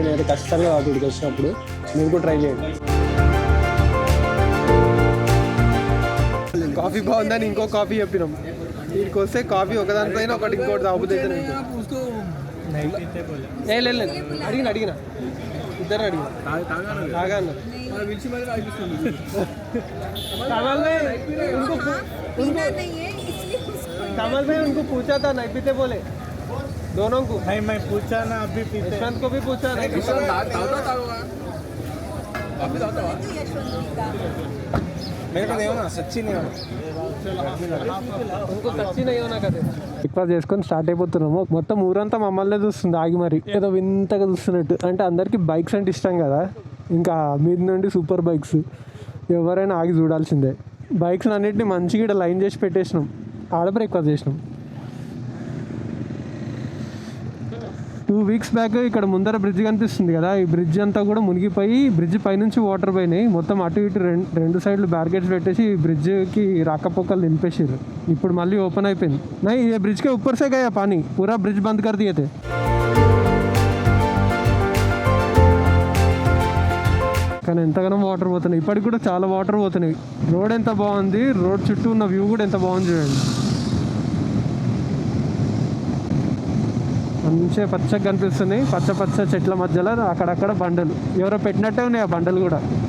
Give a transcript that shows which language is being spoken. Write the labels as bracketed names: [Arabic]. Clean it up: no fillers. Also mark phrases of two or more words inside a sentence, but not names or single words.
[Telugu] నేను ఖచ్చితంగా ఇక్కడికి వచ్చినప్పుడు మీరు కూడా ట్రై చేయండి. కాఫీ బాగుందని ఇంకో కాఫీ చెప్పినాం. వీడికి వస్తే కాఫీ ఒకదానిపైన ఒకటి ఇంకోటి తాగుతుంది. లేదు అడిగిన ఇద్దరు అడిగిన తాగా [Hindi] कमल भाई उनको पूछा था नहीं पीते बोले, दोनों को. नहीं मैं पूछा ना, अभी पीते. यशवंत को भी पूछा. मेरे को नहीं होना, सच्ची नहीं होना, उनको सच्ची नहीं होना కదా. [Telugu] బ్రేక్ఫాస్ట్ చేసుకొని స్టార్ట్ అయిపోతున్నాము. మొత్తం ఊరంతా మమ్మల్ని చూస్తుంది ఆగి, మరి ఏదో వింతగా చూస్తున్నట్టు. అంటే అందరికీ బైక్స్ అంటే ఇష్టం కదా, ఇంకా మీద నుండి [English] super bikes [Telugu] ఎవరైనా ఆగి చూడాల్సిందే. బైక్స్ అన్నింటినీ మంచిగా ఇక్కడ లైన్ చేసి పెట్టేసినాం. ఆడ బ్రేక్ఫాస్ట్ చేసినాం. [English] 2 weeks back [Telugu] ఇక్కడ ముందర బ్రిడ్జ్ కనిపిస్తుంది కదా, ఈ బ్రిడ్జ్ అంతా కూడా మునిగిపోయి బ్రిడ్జ్ పైనుంచి వాటర్ పోయినాయి మొత్తం. అటు ఇటు రెండు సైడ్లు బ్యారికేడ్స్ పెట్టేసి ఈ బ్రిడ్జ్కి రాకపోకలు నింపేసారు. ఇప్పుడు మళ్ళీ ఓపెన్ అయిపోయింది. [Hindi] नहीं ये ब्रिज के ऊपर से गया पानी, पूरा ब्रिज बंद कर दिए थे. [Telugu] కానీ ఎంతగానో వాటర్ పోతున్నాయి, ఇప్పటికి కూడా చాలా వాటర్ పోతున్నాయి. రోడ్ ఎంత బాగుంది, రోడ్ చుట్టూ ఉన్న వ్యూ కూడా ఎంత బాగుంది చూడండి. మంచిగా పచ్చగా కనిపిస్తున్నాయి, పచ్చ పచ్చ చెట్ల మధ్యలో అక్కడక్కడ బండలు ఎవరో పెట్టినట్టే ఉన్నాయి ఆ బండలు కూడా.